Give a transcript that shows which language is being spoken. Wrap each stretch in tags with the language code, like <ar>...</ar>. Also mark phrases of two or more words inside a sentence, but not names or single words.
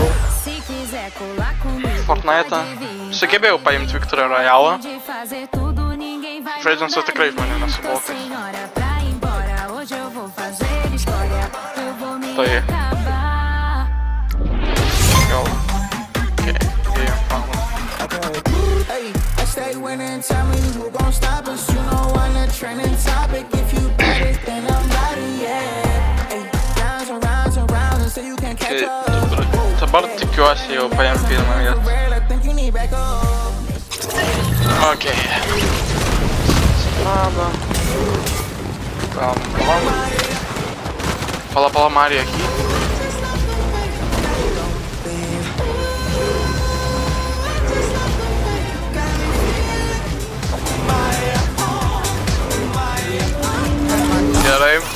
<lt>Fortnite'ą. Sugebėjau paimti Victory Royale. Žaidžiant su tikrai žmonė nesuvokai. Tai... Gal...</lt> <en>Okay, stay winning. Tell me who gon' stop us. You know I'm the trending topic. If you bet it, then I'm body, yeah. Ay, rounds and rounds and rounds until you can't catch up.</en> <lt>Dabar tikiuosi jau paėm pirmą vietą. Okei. Strada. Pala Marija Heat. Gerai.</lt>